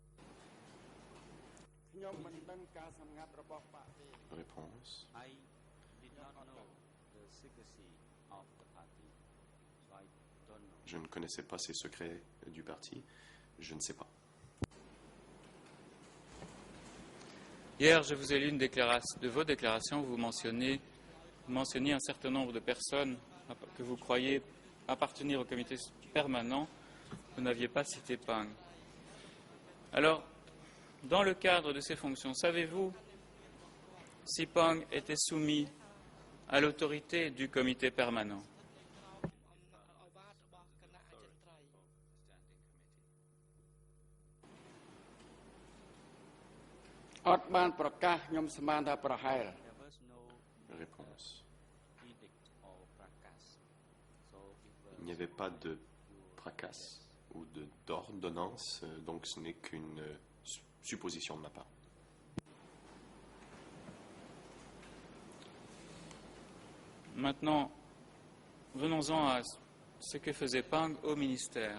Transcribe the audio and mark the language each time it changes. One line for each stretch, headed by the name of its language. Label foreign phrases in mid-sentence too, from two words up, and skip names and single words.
Khmer: ខ្ញុំមិនដឹងការសម្ងាត់របស់បកទេ
French: Réponse, I Je ne connaissais pas ces secrets du parti. Je ne sais pas. Hier, je vous ai lu une déclaration, de vos déclarations, vous mentionniez un certain nombre de personnes que vous croyez appartenir au comité permanent. Vous n'aviez pas cité Pang. Alors, dans le cadre de ces fonctions, savez-vous si Pang était soumis à l'autorité du comité permanent?
Khmer: អត់បានប្រកាសខ្ញុំស្មានថាប្រហែល
French: Réponse. Il n'y avait pas de fracas ou d'ordonnance, donc ce n'est qu'une supposition de ma part. Maintenant, venons-en à ce que faisait Pang au ministère.